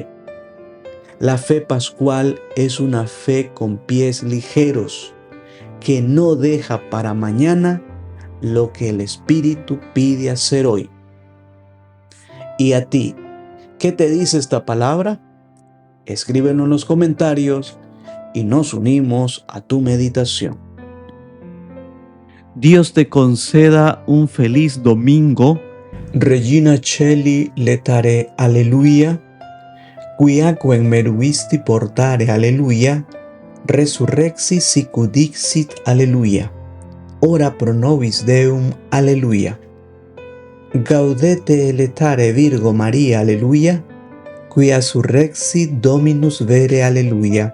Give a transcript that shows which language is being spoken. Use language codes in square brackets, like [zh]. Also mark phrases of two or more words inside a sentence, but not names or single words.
[es] La fe pascual es una fe con pies ligeros, que no deja para mañana lo que el Espíritu pide hacer hoy. ¿Y a ti? ¿Qué te dice esta palabra? Escríbenos en los comentarios y nos unimos a tu meditación. Dios te conceda un feliz domingo. [la] Regina Celi letare alleluia, quiaque in meruisti portare alleluia, resurrexi sicut dixit alleluia. Ora pro nobis Deum alleluia. Gaudete letare Virgo Maria alleluia, quia surrexit Dominus vere alleluia.